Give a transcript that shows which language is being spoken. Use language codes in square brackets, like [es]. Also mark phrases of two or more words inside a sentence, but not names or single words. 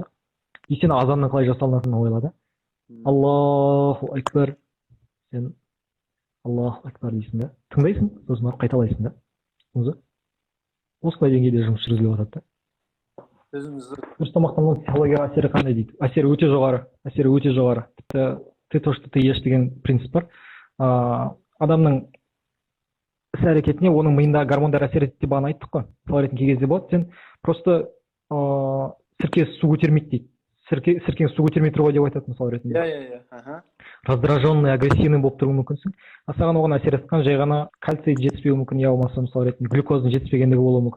[kk] И сен азанның қалай жасалынатынын ойла да. [ar] الله أكبر, [kk] сен [ar] الله أكبر [kk] дейсің да, тыңдайсың, сосын барып қайталайсың да, түсіндіңіз ба? осындай деңгейде жұмыс жүргізіліп жатады да. өзіңіз дұрыс тамақтанудың психологияға әсері қандай дейді? Әсері өте жоғары. Әсері өте жоғары. Тіпті [ru] ты то, что ты ешь [kk] деген принцип бар. Адамның іс әрекетіне оның миындағы гормондар әсер етеді деп бағана айттық қой. Мысал ретінде кей кезде болады, сен просто сірке су көтермейді дейді. Сіркең су көтермей тұр ғой деп айтады мысал ретінде. ага. [ru] Раздраженный, агрессивный [kk] болып тұруы мүмкінсің. Саған оған әсер еткен жай ғана кальций жетіспеуі мүмкін, я болмаса мысал ретінде глюкоздың жетіспегендігі болуы мүмкін.